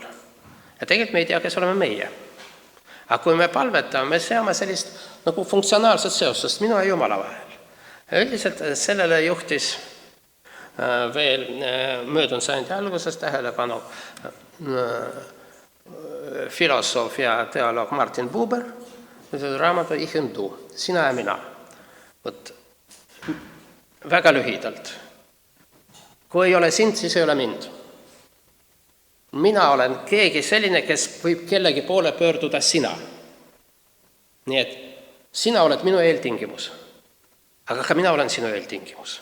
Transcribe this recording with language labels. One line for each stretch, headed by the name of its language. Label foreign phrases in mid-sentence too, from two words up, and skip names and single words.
Estonian: Ja tegelikult me ei tea, kes oleme meie. Aga kui me palvetame, me seame sellist nagu funktsionaalset seostust minu ja Jumala vahel. Üldiselt sellele juhtis veel möödunud sajandi alguses tähelepanu filosoof ja teoloog Martin Buber, raamatu Ich und du, sina ja mina. Väga lühidalt. Kui ei ole sind, siis ei ole mind. Mina olen keegi selline, kes võib kellegi poole pöörduda sina. Nii et sina oled minu eeltingimus, aga ka mina olen sinu eeltingimus.